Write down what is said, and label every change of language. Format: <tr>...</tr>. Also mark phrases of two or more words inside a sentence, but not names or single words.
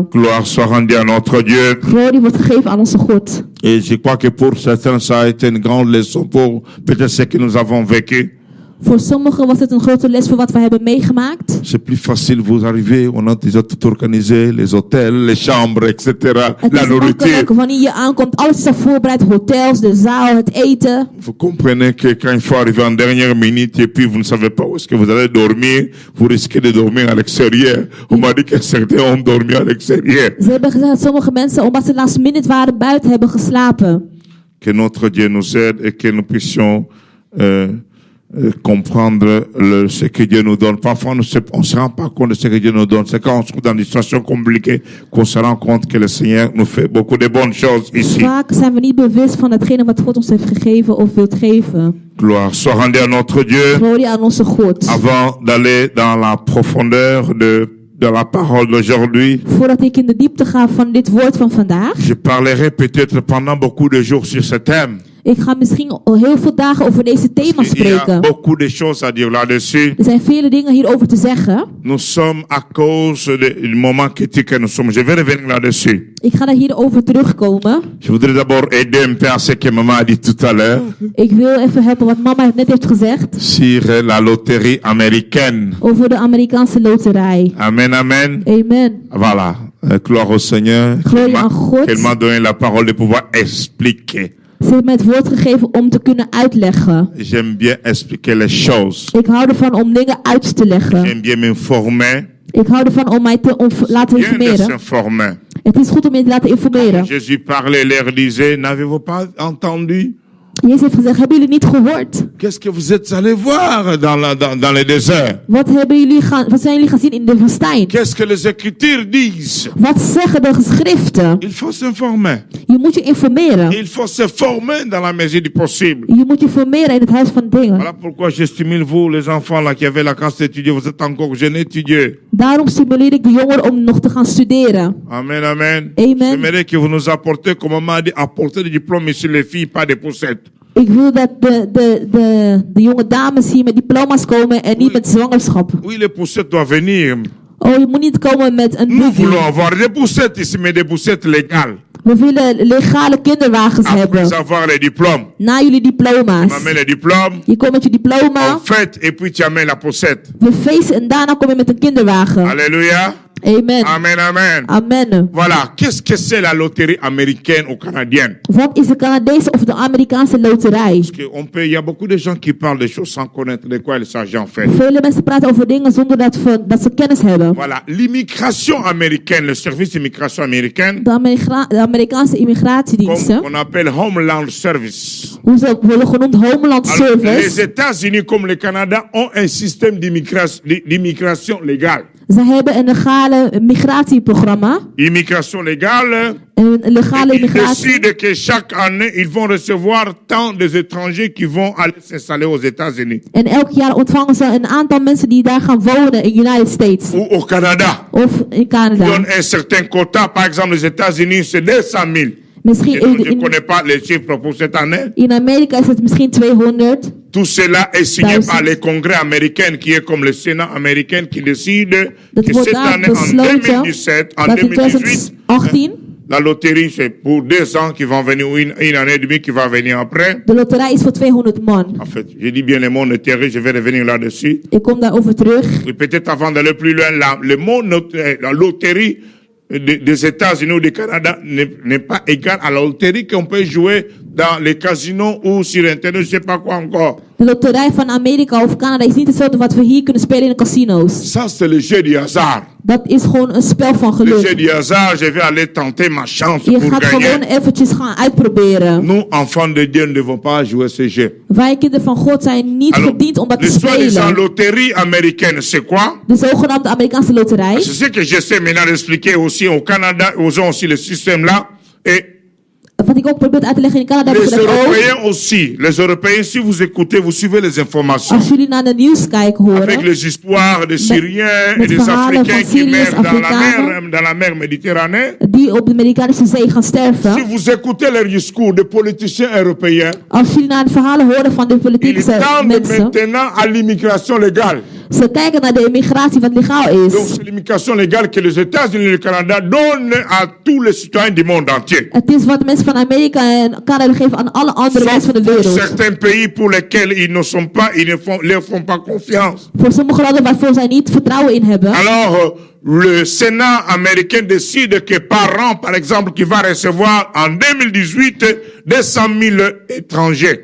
<fr>Gloire soit rendue à notre Dieu.</fr> <nl>Glorie wordt gegeven aan onze God.</nl> <fr>Et je crois que pour certains, ça a été une grande leçon pour peut-être ce que nous avons vécu.</fr> <nl>Voor sommigen was het een grote les voor wat we hebben meegemaakt.</nl> <fr>C'est plus facile, vous arrivez, on a déjà tout organisé, les hôtels, les chambres, etc.</fr> <nl>Het</nl> <fr>La</fr> <nl>is</nl> <fr>nourriture.</fr> <nl>makkelijk wanneer je aankomt. Alles is al voorbereid. Hotels, de zaal, het eten.</nl> <fr>Vous comprenez que quand il faut arriver en dernière minute et puis vous ne savez pas où est-ce que vous allez dormir, vous risquez de dormir à l'extérieur. On m'a dit que certains ont dormi à l'extérieur.</fr> <nl>Ze hebben gezegd dat sommige mensen, omdat ze</nl> <en>last minute</en> <nl>waren, buiten hebben geslapen.</nl> <fr>Que notre Dieu nous aide et que nous puissions comprendre ce que Dieu nous donne. Parfois, on ne se rend pas compte de ce que Dieu nous donne. C'est quand on se trouve dans des situations compliquées qu'on se rend compte que le Seigneur nous fait beaucoup de bonnes choses ici.</fr> <nl>Vaak zijn we niet bewust van hetgene wat God ons heeft gegeven of wilt geven.</nl> <fr>Gloire soit rendue à notre Dieu.</fr> <nl>Glorie aan onze God.</nl> <fr>Avant d'aller dans la profondeur de la parole d'aujourd'hui,</fr> <nl>Voordat ik in de diepte ga van dit woord van vandaag.</nl> <fr>je parlerai peut-être pendant beaucoup de jours sur ce thème.</fr> <nl>Ik ga misschien heel veel dagen over deze thema</nl> <fr>Il y a</fr> <nl>spreken.</nl> <fr>beaucoup de choses à dire là-dessus.</fr> <nl>Er zijn vele dingen hierover te zeggen.</nl> <fr>Nous sommes à cause du moment critique que nous sommes. Je vais revenir là-dessus.</fr> <nl>Ik ga daar hierover terugkomen.</nl> <fr>Je voudrais d'abord aider un peu à ce que maman a dit tout à l'heure</fr> <nl>Ik wil even helpen wat mama net heeft gezegd.</nl> <fr>sur la loterie américaine.</fr> <nl>Over de Amerikaanse loterij.</nl> <fr>Amen, amen.</fr> <nl>Amen.</nl> <fr>Voilà. Gloire au Seigneur.</fr> <nl>Glorie aan God.</nl> <fr>Qu'elle m'a donné la parole de pouvoir expliquer.</fr> <nl>Ze heeft mij het woord gegeven om te kunnen uitleggen.</nl> <fr>J'aime bien expliquer les choses.</fr> <nl>Ik hou ervan om dingen uit te leggen.</nl> <fr>J'aime bien m'informer.</fr> <nl>Ik hou ervan om mij te laten</nl> <fr>Bien de</fr> <nl>informeren.</nl> <fr>s'informer.</fr> <nl>Het is goed om je te laten informeren.</nl> <fr>Jésus parlait, leur disait, n'avez-vous pas entendu?</fr> <nl>Jezus heeft gezegd, hebben jullie niet gehoord?</nl> <fr>Qu'est-ce que vous êtes allés voir dans le désert?</fr> <nl>Wat zijn jullie gezien in de woestijn?</nl> <fr>Qu'est-ce que les Écritures disent?</fr> <nl>Wat zeggen de geschriften?</nl> <fr>Il faut s'informer.</fr> <nl>Je moet je informeren.</nl> <fr>Il faut se former dans la mesure du possible.</fr> <nl>Je moet je formeren in het huis van dingen.</nl> <fr>Voilà pourquoi je stimule vous, les enfants là qui avaient la chance d'étudier, vous êtes encore jeunes, étudiez.</fr> <nl>Daarom stimuleer ik de jongeren om nog te gaan studeren.</nl> <fr>Amen, amen.</fr> <nl>Amen.</nl> <fr>J'aimerais que vous nous apportez, comme maman a dit, apporter des diplômes ici les filles, pas des poussettes.</fr> <nl>Ik wil dat de jonge dames hier met diploma's komen en niet met zwangerschap.</nl> <fr>Oui, les poussettes doivent venir.</fr> <nl>Oh, je moet niet komen met een</nl> <fr>Nous</fr> <nl>boekje.</nl> <fr>voulons avoir des poussettes ici, mais des poussettes légales.</fr> <nl>We willen legale kinderwagens</nl> <fr>Après</fr> <nl>hebben.</nl> <fr>avoir les diplômes.</fr> <nl>Na jullie</nl> <fr>Tu</fr> <nl>diploma's.</nl> <fr>m'amènes les diplômes,</fr> <nl>Je komt met je diploma.</nl> <fr>on fête et puis tu amènes la poussette.</fr> <nl>We feesten en daarna kom je met een kinderwagen.</nl> <fr>Alléluia.</fr> <nl>Amen.</nl> <fr>Amen, amen.</fr> <nl>Amen.</nl> <fr>Voilà, qu'est-ce que c'est la loterie américaine ou canadienne?</fr> <nl>Wat is de Canadese of de Amerikaanse loterij?</nl> <fr>Il y a beaucoup de gens qui parlent des choses sans connaître de quoi il s'agit en fait.</fr> <nl>Vele mensen praten over dingen zonder dat ze kennis hebben.</nl> <fr>Voilà, l'immigration américaine, le service d'immigration américaine,</fr> <nl>De Amerikaanse</nl> <fr>comme</fr> <nl>immigratiediensten,</nl> <fr>on appelle Homeland Service.</fr> <nl>hoe ze worden genoemd Homeland</nl> <fr>Alors, les</fr> <nl>Service.</nl> <fr>États-Unis comme le Canada ont un système d'immigration légale.</fr> <nl>Ze hebben een legale migratieprogramma.</nl> <fr>Immigration légale.</fr> <nl>Een legale</nl> <fr>Ils</fr> <nl>immigratie.</nl> <fr>décident que chaque année, ils vont recevoir tant des étrangers qui vont aller s'installer aux États-Unis</fr> <nl>En elk jaar ontvangen ze een aantal mensen die daar gaan wonen in United States.</nl> <fr>ou au Canada.</fr> <nl>Of in</nl> <fr>Ils</fr> <nl>Canada.</nl> <fr>donnent un certain quota. Par exemple, les États-Unis, c'est 200 000.</fr> <nl>Misschien</nl> <fr>Je ne</fr> <nl>in,</nl> <fr>connais pas les chiffres pour cette année.</fr> <nl>in Amerika is het misschien 200.</nl> <fr>Tout cela est signé</fr> <nl>1000.</nl> <fr>par le Congrès américain, qui est comme le Sénat américain, qui décide</fr> <nl>Dat</nl> <fr>que</fr> <nl>wordt</nl> <fr>cette</fr> <nl>daar</nl> <fr>année, en</fr> <nl>besloten</nl> <fr>2017, en</fr> <nl>dat in</nl> <fr>2018,</fr> <nl>2018</nl> <fr>la loterie, c'est pour 2 ans qui vont venir, ou une année et demie qui va venir après.</fr> <nl>de loterij is voor 200 man.</nl> <fr>En fait, je dis bien le mot loterie, je vais revenir là-dessus.</fr> <nl>Ik kom daarover terug.</nl> <fr>Et peut-être avant d'aller plus loin, le mot la loterie des États-Unis ou du Canada n'est pas égal à la loterie qu'on peut jouer dans les casinos ou sur Internet, je ne sais pas quoi encore.</fr> <nl>De loterij van Amerika of Canada is niet hetzelfde wat we hier kunnen spelen in de casino's.</nl> <fr>Ça, c'est le jeu du hasard.</fr> <nl>Dat is gewoon een spel van</nl> <fr>Le jeu</fr> <nl>geluk.</nl> <fr>du hasard, je vais aller tenter ma chance</fr> <nl>Je</nl> <fr>pour</fr> <nl>gaat gewoon</nl> <fr>gagner.</fr> <nl>eventjes gaan uitproberen.</nl> <fr>Nous, enfants de Dieu, ne devons pas jouer ce jeu.</fr> <nl>Wij kinderen van God zijn niet</nl> <fr>Alors,</fr> <nl>gediend om dat te</nl> <fr>le soi-disant</fr> <nl>spelen.</nl> <fr>loterie américaine, c'est quoi?</fr> <nl>De zogenaamde Amerikaanse loterij.</nl> <fr>C'est ce que j'essaie maintenant d'expliquer aussi au Canada. Ils ont aussi le système là. Et</fr> <nl>Wat ik ook probeer uit te leggen in Canada. Hebben</nl> <fr>les</fr> <nl>ze dat ook.</nl> <fr>Européens aussi. Les Européens, si vous écoutez, vous suivez les informations.</fr> <nl>Als jullie naar de nieuws kijken</nl> <fr>Avec</fr> <nl>horen.</nl> <fr>les histoires des Syriens et</fr> <nl>met</nl> <fr>des</fr> <nl>verhalen</nl> <fr>Africains</fr> <nl>van</nl> <fr>qui</fr> <nl>Syriërs,</nl> <fr>meurent</fr> <nl>Afrikanen.</nl> <fr>dans la mer Méditerranée.</fr> <nl>Die op de Amerikaanse zee gaan</nl> <fr>Si</fr> <nl>sterven.</nl> <fr>vous écoutez les discours des politiciens européens,</fr> <nl>Als jullie naar de verhalen horen van de</nl> <fr>ils</fr> <nl>politieke</nl> <fr>tendent</fr> <nl>mensen.</nl> <fr>maintenant à l'immigration légale.</fr> <nl>Ze kijken naar de immigratie wat legaal is.</nl> <fr>Donc c'est l'immigration légale que les États-Unis et le Canada donnent à tous les citoyens du monde entier.</fr> <nl>Het is wat mensen van Amerika en Canada geven aan alle andere</nl> <fr>Sauf</fr> <nl>mensen van de</nl> <fr>pour</fr> <nl>wereld.</nl> <fr>certains pays pour lesquels ils ne leur font pas confiance.</fr> <nl>Voor sommige landen waarvoor zij niet vertrouwen in hebben.</nl> <fr>Alors, le Sénat américain décide que par an, par exemple, qui va recevoir en 2018 200 000 étrangers</fr>